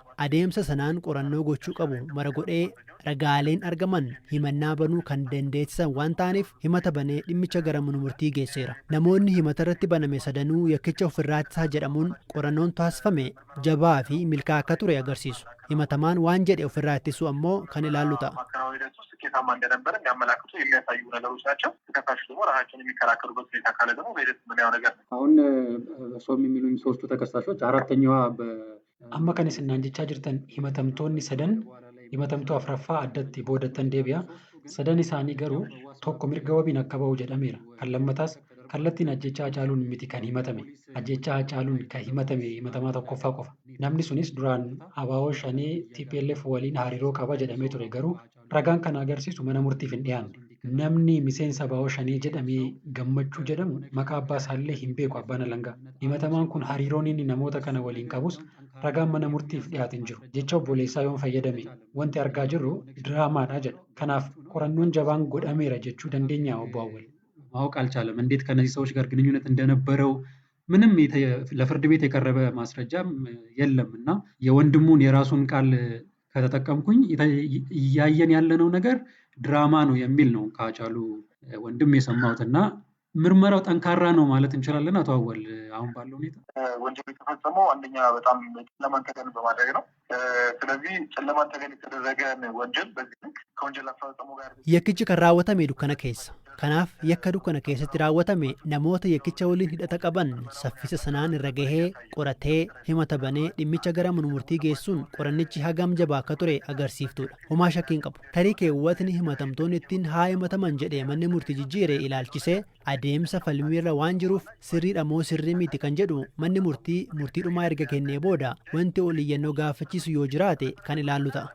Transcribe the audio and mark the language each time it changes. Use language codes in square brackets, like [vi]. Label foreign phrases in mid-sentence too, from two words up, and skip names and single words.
[om] Adeemsa sanaan qorannoo gochuu qabu mara godhee ragaaleen argaman himannaa banuu kan dandeessisan waan ta'aniif himata banee dhimmicha gara mana murtii geesseera. Namoonni himata irratti baname sadanuu yakkicha ofirraa ittisaa jedhamuun qorannoon taasifame jabaa fi milkaa'aa akka ture agarsiisu. Himatamaan waan jedhe ofirraa ittisuu ammoo kan ilaallu ta'a. [am] ስኬታማ እንደነበረ የሚያመላክቱ የሚያሳዩ ነገሮች ናቸው። ተከሳሹ ደግሞ ራሳቸውን የሚከራከሩበት ሁኔታ ካለ ደግሞ በሂደት የምናየው ነገር ነው። አሁን እርሶም የሚሉኝ ሶስቱ ተከሳሾች አራተኛዋ [om] amma kan isin naan jechaa jirtan himatamtoonni sadan himatamtuu afraffaa addatti boodatan deebi'a. Sadan isaanii garuu tokko mirga wabiin akka ba'u jedhameera. Kan lammataas kallattiin ajjechaa Hacaaluun miti kan himatame. Ajjechaa Hacaaluun kan himatame himatamaa tokkoffaa qofa. Namni sunis duraan abaaboo shanii TPLF waliin hariiroo qaba jedhamee ture garuu ragaan kana agarsiisu mana murtiif hin dhiyaanne. Namni miseensa abaaboo shanii jedhamee gammachuu jedhamu maqaa abbaa isaallee hin beeku abbaan alangaa. Himatamaan kun hariiroon inni namoota kana waliin qabus ragaan mana murtiif dhiyaate hin jiru. Jecha obboleessaa yoon fayyadame wanti argaa jirru diraamaadha jedha. Kanaaf qorannoon jabaan godhameera jechuu dandeenya obbo Awwal. [am] ማወቅ አልቻለም። እንዴት ከነዚህ ሰዎች ጋር ግንኙነት እንደነበረው ምንም ለፍርድ ቤት የቀረበ ማስረጃም የለም እና የወንድሙን የራሱን ቃል ከተጠቀምኩኝ እያየን ያለነው ነገር ድራማ ነው የሚል ነው ከሀጫሉ ወንድም የሰማሁትና ምርመራው ጠንካራ ነው ማለት እንችላለን። አቶ አወል አሁን ባለው ሁኔታ ወንጀሉ የተፈጸመው አንደኛ በጣም ጨለማን ተገን በማድረግ ነው። ስለዚህ ጨለማን ተገን የተደረገ ወንጀል በዚህ ልክ ከወንጀል አፈጻጸሙ ጋር [om] yakkichi kan raawwatame dukkana keessa. Kanaaf yakka dukkana keessatti raawwatame namoota yakkicha waliin hidhata qaban saffisa sanaan irra gahee qoratee himata banee dhimmicha gara mana murtii geessuun qorannichi hagam jabaa akka ture agarsiiftuudha. Homaa shakkiin qabu. Tarii keewwatni himatamtoonni ittiin haa himataman jedhee manni murtii jijjiiree ilaalchisee adeemsa falmiirra waan jiruuf sirriidha moo sirrii miti kan jedhu manni murtii dhumaa erga kennee booda wanti oliyyannoo gaafachiisu yoo jiraate kan ilaallu ta'a.